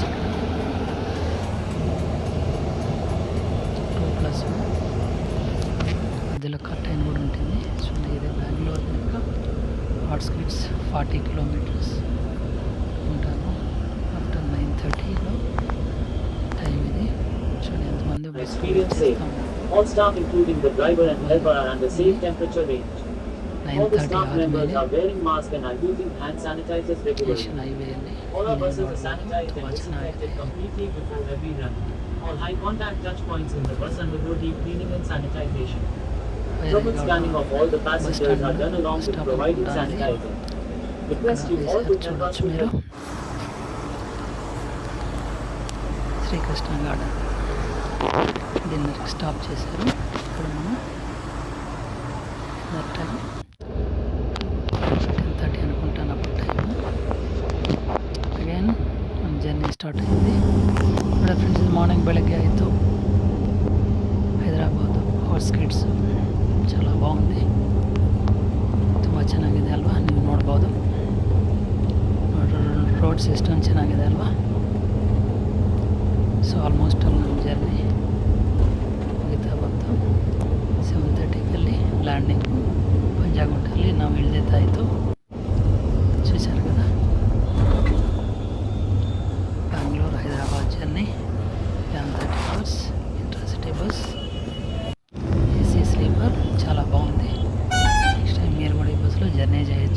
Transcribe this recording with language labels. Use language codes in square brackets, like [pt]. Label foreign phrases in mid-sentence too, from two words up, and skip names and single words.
[te] ఇక్కడ 2+1 మధ్యలో కర్టైన్ కూడా ఉంటుంది. చూడండి, ఇది బెంగళూరు కనుక అవుట్స్కట్స్ 40 కిలోమీటర్స్ ఉంటాను. ఆఫ్టర్ 9:30లో టైం ఇది. చూడండి ఎంతమంది [en] Experience safe. All staff, including the driver and helper, are under safe temperature range. All the staff members are wearing masks and are using hand sanitizers regularly. All our buses are sanitized and disinfected completely before every run. All high contact touch points in the bus undergo deep cleaning and sanitization. Thermal scanning of all the passengers are done along with providing sanitizer. Request you all to help us to help. [te] శ్రీకృష్ణ గార్డెన్ డిన్నర్కి స్టాప్ చేశారు. ఇక్కడ మనం టైం 10:30 అనుకుంటాను అప్పుడు టైము. [kn] ಅಗೇನ್ ನಮ್ಮ ಜರ್ನಿ ಸ್ಟಾರ್ಟ್ ಆಗಿದೆ. ನೋಡಿ [en] friends, morning [kn] ಬೆಳಗ್ಗೆ ಆಯಿತು. ಹೈದರಾಬಾದು ಔಟ್ಸ್ಕಟ್ಸ್ [te] చాలా బాగుంది, [kn] ತುಂಬ ಚೆನ್ನಾಗಿದೆ ಅಲ್ವಾ? ನೀವು ನೋಡ್ಬೋದು. [en] road system [kn] ಚೆನ್ನಾಗಿದೆ ಅಲ್ವಾ? [en] so almost [kn] ಅಲ್ಲಿ ನಮ್ಮ ಜರ್ನಿ ಮುಗಿತಾ ಬಂತು. 7:30 ಲ್ಯಾಂಡಿಂಗು ಪಂಜಾಗುಂಟಲ್ಲಿ ನಾವು ಇಳಿದಿದ್ದಾಯಿತು. [te] చూశారు కదా, బెంగళూరు హైదరాబాద్ జర్నీ 11:30 అవర్స్ ఇంట్రాసిటీ [en] bus AC sleeper. [te] చాలా బాగుంది. [en] next time [te] మీరు కూడా ఈ బస్సులో జర్నీ చేయొచ్చు.